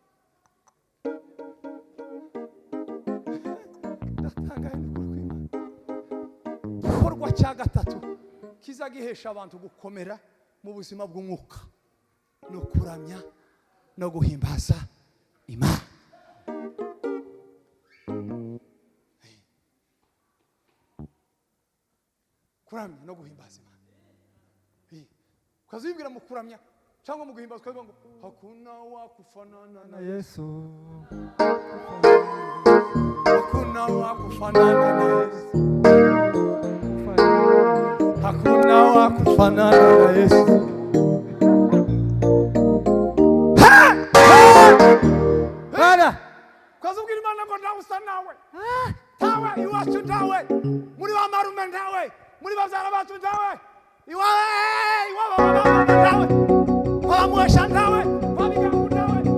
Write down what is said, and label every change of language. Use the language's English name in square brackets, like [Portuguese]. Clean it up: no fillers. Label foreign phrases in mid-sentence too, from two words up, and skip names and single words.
[Kinyarwanda] Natangaye igikorwa cya gatatu kiza gihesha abantu gukomera mu buzima bw'umwuka, no kuramya no guhimbaza Imana. Kuramya no guhimbaza Imana, ukazibwira mu kuramya cyangwa mu guhimbaza ukavuga ngo [Swahili] hakuna wakufanana na Yesu, hakuna wakufanana na Yesu, hakuna wakufanana na Yesu. [Kinyarwanda] Bana ukazubwira Imana ngo nawe usa nawe, tawe iwacu ntawe, muri ba marume ntawe, muri babyara bacu ntawe, iwawe ntawe, wamuhesha ntawe, wabigangu ntawe,